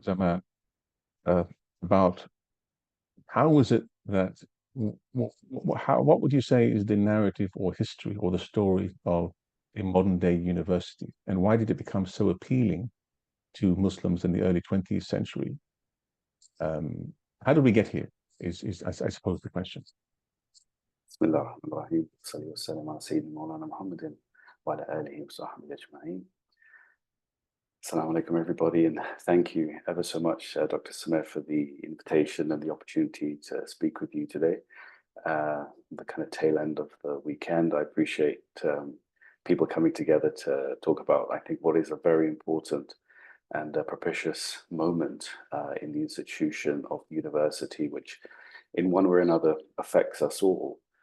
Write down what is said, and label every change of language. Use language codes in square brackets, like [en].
[en] Zaman, about how was it that, what would you say is the narrative or history or the story of a modern day university, and why did it become so appealing to Muslims in the early 20th century. How did we get here is I suppose the question. [ar] بسم الله الرحمن الرحيم صلى والسلام على سيدنا مولانا محمد وعلى آله وصحبه أجمعين. [en] Assalamu alaikum everybody, and thank you ever so much Dr. Samir for the invitation and the opportunity to speak with you today. The kind of tail end of the weekend. I appreciate people coming together to talk about, I think, what is a very important and propitious moment in the institution of the university, which in one way or another affects us all.